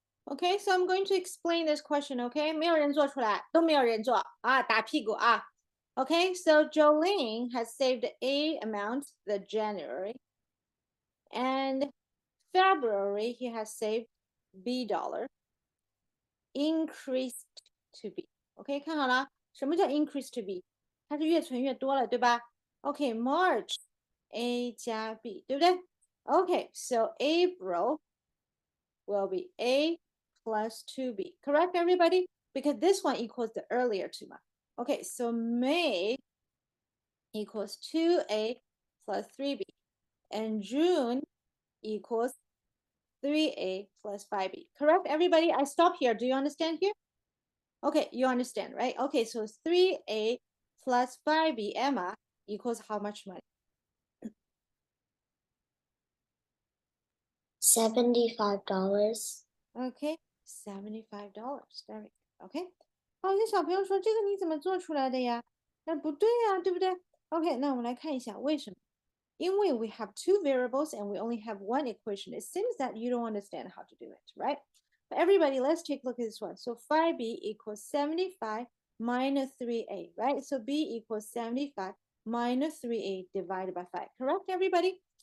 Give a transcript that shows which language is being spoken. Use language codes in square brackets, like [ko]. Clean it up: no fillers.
[en] Okay, so I'm going to explain this question. [zh] Okay, 没有人做出来，都没有人做啊，打屁股啊。 [en] Okay, so Jolene has saved A amount the January, and February he has saved B dollar, increased to B. [zh] OK， 看好了，什么叫 [en] increase to B？ [zh] 它是越存越多了，对吧？OK， [en] March A [zh] 加 [en] B， [zh] 对不对 [en] ？Okay, so April will be A plus 2B. Correct, everybody? Because this one equals the earlier two. Okay, so May equals 2A plus 3B. And June equals 3A plus 5B. Correct, everybody? I stop here. Do you understand here? Okay, you understand, right? Okay, so 3A plus 5B, Emma, equals how much money? $75. Okay, $75. Very good. Okay. [zh] 好，有小朋友说这个你怎么做出来的呀？那不对呀，对不对？OK，那我们来看一下为什么？因为 [en] we have two variables and we only have one equation. It seems that you don't understand how to do it, right? But everybody, let's take a look at this one. So 5b equals 75 minus 3a, right? So b equals 75 minus 3a divided by 5. Correct, everybody?